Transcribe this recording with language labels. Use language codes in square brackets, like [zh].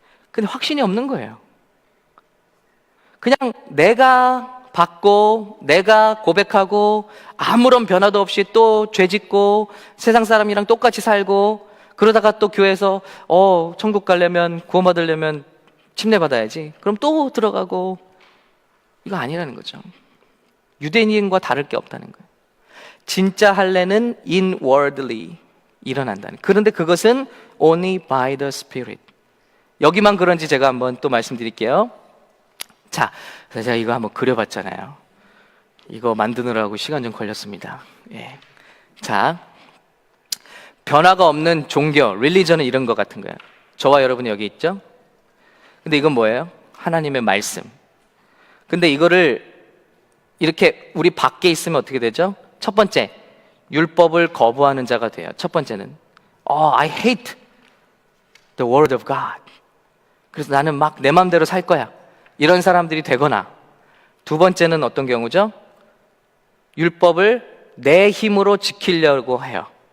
[ko] 근데 확신이 없는 거예요. 그냥 내가 받고 내가 고백하고 아무런 변화도 없이 또 죄짓고 세상 사람이랑 똑같이 살고 그러다가 또 교회에서 천국 가려면 구원받으려면 침례 받아야지. 그럼 또 들어가고. 이거 아니라는 거죠. 유대인과 다를 게 없다는 거예요. 진짜 할례는 inwardly 일어난다는. 그런데 그것은 [en] only by the Spirit. [ko] 여기만 그런지 제가 한번 또 말씀드릴게요. 자, 제가 이거 한번 그려봤잖아요. 이거 만드느라고 시간 좀 걸렸습니다. 예. 자, 변화가 없는 종교, 릴리전은 이런 것 같은 거예요. 저와 여러분이 여기 있죠? 근데 이건 뭐예요? 하나님의 말씀. 근데 이거를 이렇게 우리 밖에 있으면 어떻게 되죠? 첫 번째, 율법을 거부하는 자가 돼요. 첫 번째는 [en] I hate the word of God. [ko] 그래서 나는 막 내 마음대로 살 거야. 이런 사람들이 되거나, 두 번째는 어떤 경우죠? 율법을 내 힘으로 지키려고 해요.